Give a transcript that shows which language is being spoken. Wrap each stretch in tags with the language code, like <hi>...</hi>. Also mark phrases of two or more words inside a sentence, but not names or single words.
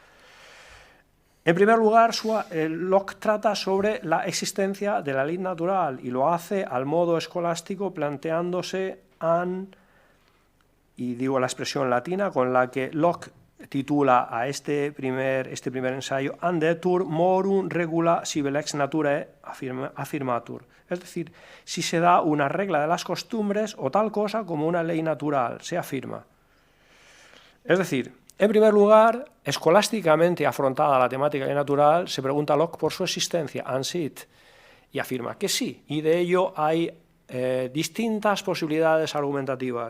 <es>En primer lugar, Locke trata sobre la existencia de la ley natural y lo hace al modo escolástico planteándose y digo la expresión latina con la que Locke titula a este primer ensayo,</es> <la>Andetur morum regula sive lex naturae affirmatur.</la> <es>Es decir, si se da una regla de las costumbres o tal cosa como una ley natural, se afirma. Es decir, en primer lugar, escolásticamente afrontada la temática ley natural, se pregunta Locke por su existencia, ansit, y afirma que sí, y de ello hay distintas posibilidades argumentativas.</es>